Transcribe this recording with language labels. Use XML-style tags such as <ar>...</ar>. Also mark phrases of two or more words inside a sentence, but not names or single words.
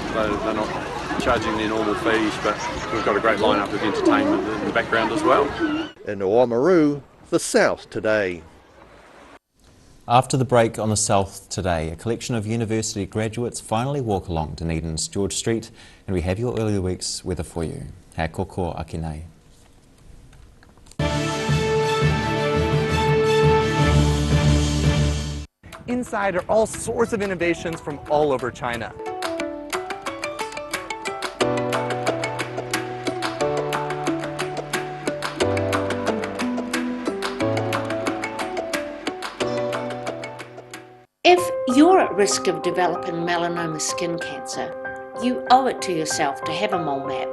<en>They're not charging their normal fees, but we've got a great lineup of entertainment in the background as well. In Oamaru, the South Today. After the break on the South Today, a collection of university graduates finally walk along Dunedin's George Street, and we have your early week's weather for you.</en> <mi>He koko ake nei.</mi> <en>Inside are all sorts of innovations from all over China. If you're at risk of developing melanoma skin cancer, you owe it to yourself to have a mole map.</en>